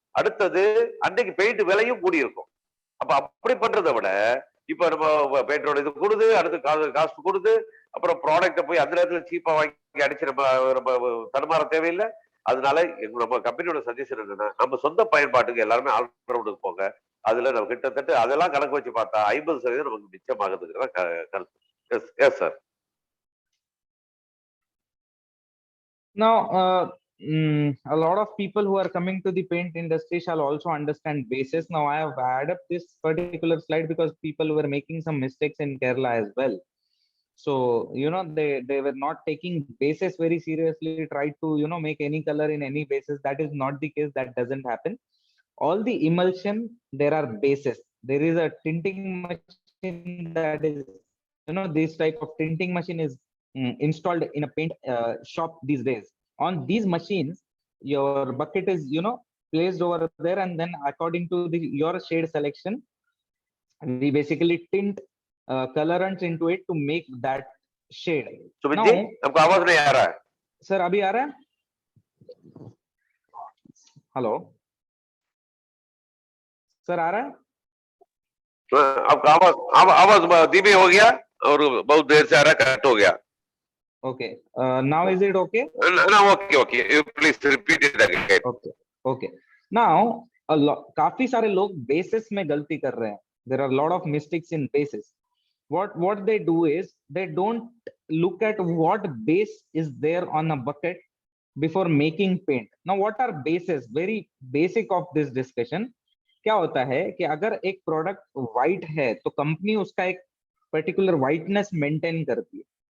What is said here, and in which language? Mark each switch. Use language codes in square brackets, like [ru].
[ta] அடுத்தது அன்றைக்கு பெயிண்ட் விலையும் கூடி இருக்கும். அப்ப அப்படி பண்றதை விட இப்ப நம்ம பெயிண்டரோட இது கொடுது, அடுத்து காஸ்ட் கொடுது, அப்புறம் ப்ராடக்ட போய் அந்த நேரத்துல சீப்பா வாங்கி அடிச்சு நம்ம நம்ம தடுமாற தேவையில்லை. அதனால நம்ம கம்பெனியோட சஜஷன் என்னன்னா, நம்ம சொந்த பயன்பாட்டுக்கு எல்லாருமே ஆல்ரவுண்டுக்கு போங்க. அதுல நம்ம கிட்டத்தட்ட அதெல்லாம் கணக்கு வச்சு பார்த்தா 50% நமக்கு மிச்சமாகுதுங்கிறத கருத்து. [en] Yes sir. Now, a lot of people who are coming to the paint industry shall also understand basis. Now, I have added up this particular slide because people were making some mistakes in Kerala as well. So, they were not taking basis very seriously, tried to, make any color in any basis. That is not the case. That doesn't happen. All the emulsion, there are bases. There is a tinting machine that is, this type of tinting machine is installed in a paint shop these days. On these machines, your bucket is, placed over there, and then according to your shade selection, we basically tint colorants into it to make that shade. [hi] Sumit ji, आपको आवाज नहीं आ रहा है? Sir अभी आ रहा है? Hello sir, आ रहा है? आपका आवाज धीमे हो गया और बहुत देर से आ रहा, कट हो गया. [en] Okay, now is it okay? No, okay, you please repeat it again. Okay. [hi] Now काफी सारे लोग basis में गलती कर रहे हैं. [en] There are a lot of mistakes in basis. What they do is they don't look at what base is there on a bucket before making paint. Now, what are bases? Very basic of this discussion. [hi] क्या होता है कि अगर एक product white है तो company उसका एक पर्टिकुलर व्हाइटनेस मेंटेन करती है.